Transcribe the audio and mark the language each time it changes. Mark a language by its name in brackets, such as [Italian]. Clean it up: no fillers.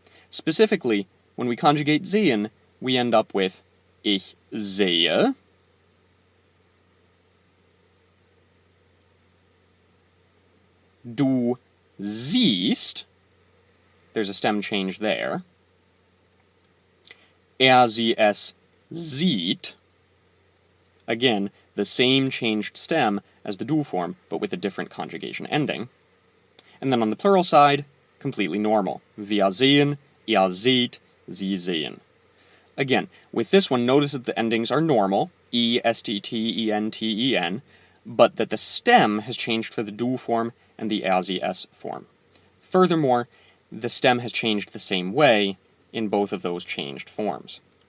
[English] Specifically, when we conjugate sehen, we end up with [German] ich sehe, du siehst, [English] there's a stem change there, [German] sie es sieht, [English] again, the same changed stem as the du form, but with a different conjugation ending. And then on the plural side, completely normal. [German] Wir sehen, ihr seht, sie sehen. [English] Again, with this one, notice that the endings are normal, e, st, t, en, t, en, but that the stem has changed for the du form and the rs form. Furthermore, the stem has changed the same way in both of those changed forms.